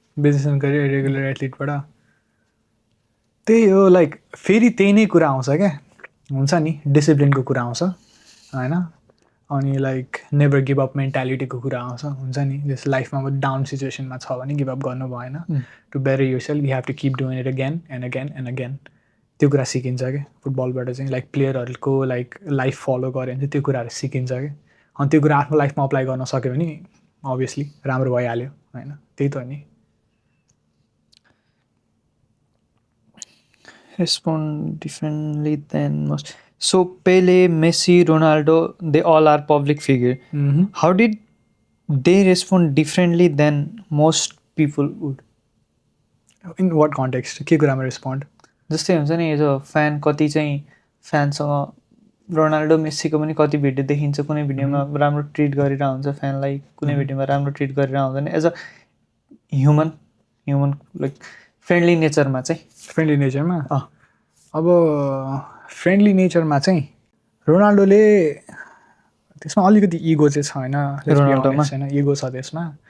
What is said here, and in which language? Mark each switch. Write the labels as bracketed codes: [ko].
[ne] Business and career regular एथलिटबाट त्यही हो like फेरि त्यही नै कुरा आउँछ क्या, हुन्छ नि डिसिप्लिनको कुरा आउँछ होइन। अनि लाइक नेभर गिभ अप मेन्टालिटीको कुरा आउँछ हुन्छ नि। जस लाइफमा अब डाउन सिचुएसनमा छ भने गिभ अप गर्नु भएन। [en] To better yourself you have to keep doing it again and again and again. [ne] त्यो कुरा सिकिन्छ क्या फुटबलबाट चाहिँ लाइक प्लेयरहरूको लाइक लाइफ फलो गऱ्यो भने चाहिँ त्यो कुराहरू सिकिन्छ क्या। अनि त्यो कुरा आफ्नो लाइफमा अप्लाई गर्न सक्यो भने अभियसली राम्रो भइहाल्यो होइन। त्यही त हो नि। [en] Respond differently than most. So Pele, Messi, Ronaldo, they all are public figure. How did they respond differently than most people would? [ne] In what context के कुरामा रेस्पोन्ड? जस्तै हुन्छ नि एज अ फ्यान कति चाहिँ फ्यानसँग रोनाल्डो मेस्सीको पनि कति भिडियो देखिन्छ कुनै भिडियोमा राम्रो ट्रिट गरेर हुन्छ फ्यानलाई, कुनै भिडियोमा राम्रो ट्रिट गरेर हुँदैन। As a human like friendly नेचरमा चाहिँ फ्रेन्डली नेचरमा अब फ्रेन्डली नेचरमा चाहिँ रोनाल्डोले त्यसमा अलिकति इगो चाहिँ छैन, रोनाल्डोमा छैन इगो छ त्यसमा।